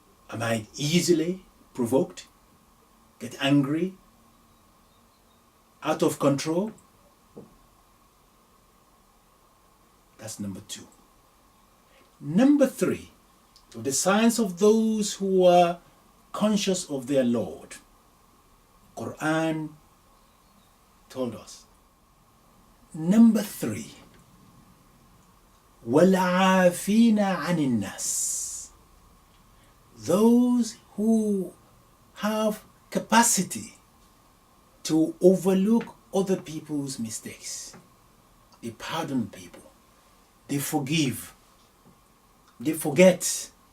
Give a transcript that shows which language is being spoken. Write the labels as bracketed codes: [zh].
[en] Am I easily provoked, get angry, out of control? That's number two. Number three, the signs of those who are conscious of their Lord. Quran told us. Number three, [ar] وَالْعَافِينَ عَنِ النَّاسِ. [en] Those who have capacity to overlook other people's mistakes. They pardon people. They forgive. They forget.